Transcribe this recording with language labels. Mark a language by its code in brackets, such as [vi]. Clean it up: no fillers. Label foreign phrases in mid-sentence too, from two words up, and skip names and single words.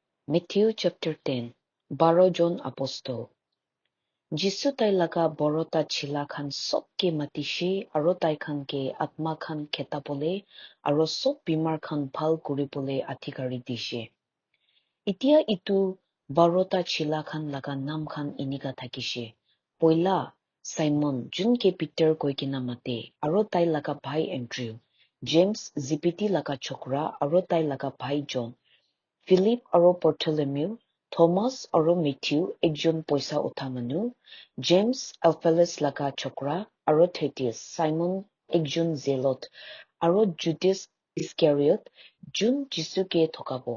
[en] Matthew chapter 10, 12 জন apostol. [nag] Jisu tai laga borota chila khan sob ke matishe aro tai khan ke atma khan kheta bole aro sob bimar khan bhal kuri bole adhikari dishe. Itia itu borota chila khan laga nam khan inika thakishe. Poila Simon jun ke Peter koikina mate aro tai laga bhai Andrew, James Zebedee laga chokra aro tai laga bhai John, Philip aro Bartholomew, Thomas aro Matthew ekjon poisa utha manu, James Alphaeus laga chokra aro Thaddeus, Simon ekjon Zelot aro Judas Iscariot jun Jisu ke thokabo.